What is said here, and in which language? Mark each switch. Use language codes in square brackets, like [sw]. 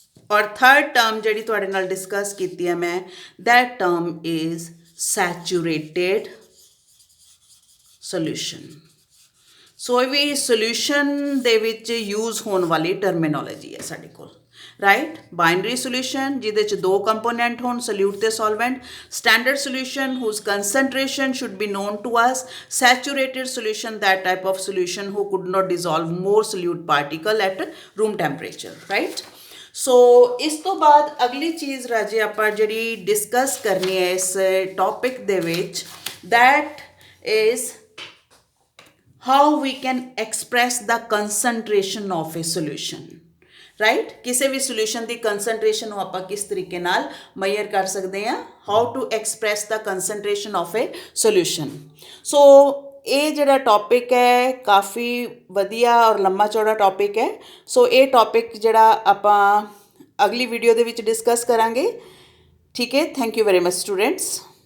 [pa] ਔਰ third term ਜਿਹੜੀ ਤੁਹਾਡੇ ਨਾਲ ਡਿਸਕਸ ਕੀਤੀ ਹੈ ਮੈਂ, [en] that term is saturated solution। [pa] ਸੋ ਇਹ ਵੀ ਸੋਲਿਊਸ਼ਨ ਦੇ ਵਿੱਚ ਯੂਜ਼ ਹੋਣ ਵਾਲੀ ਟਰਮੀਨੋਲੋਜੀ ਹੈ ਸਾਡੇ ਕੋਲ, ਰਾਈਟ। ਬਾਈਨਰੀ ਸੋਲਿਊਸ਼ਨ ਜਿਹਦੇ 'ਚ 2 ਕੰਪੋਨੈਂਟ ਹੋਣ, ਸੋਲਿਊਟ ਤੇ ਸੋਲਵੈਂਟ। [en] Standard solution whose concentration should be known to us। Saturated solution, that type of solution who could not dissolve more solute particle at room temperature, right। [pa] ਸੋ ਇਸ ਤੋਂ ਬਾਅਦ ਅਗਲੀ ਚੀਜ਼ ਰਾਜੇ ਆਪਾਂ ਜਿਹੜੀ ਡਿਸਕਸ ਕਰਨੀ ਹੈ ਇਸ ਟੌਪਿਕ ਦੇ ਵਿੱਚ, [en] that is how we can express the concentration of a solution, right। [pa] ਕਿਸੇ ਵੀ ਸੋਲਿਊਸ਼ਨ ਦੀ ਕੰਸਨਟ੍ਰੇਸ਼ਨ ਨੂੰ ਆਪਾਂ ਕਿਸ ਤਰੀਕੇ ਨਾਲ ਮੈਜ਼ਰ ਕਰ ਸਕਦੇ ਹਾਂ? [en] how to express the concentration of a solution। [pa] ਸੋ ਇਹ ਜਿਹੜਾ ਟੌਪਿਕ ਹੈ ਕਾਫੀ ਵਧੀਆ ਔਰ ਲੰਮਾ ਚੌੜਾ ਟੌਪਿਕ ਹੈ। ਸੋ ਇਹ ਟੌਪਿਕ ਜਿਹੜਾ ਆਪਾਂ ਅਗਲੀ ਵੀਡੀਓ ਦੇ ਵਿੱਚ ਡਿਸਕਸ ਕਰਾਂਗੇ, ਠੀਕ ਹੈ। [en] Thank you very much students.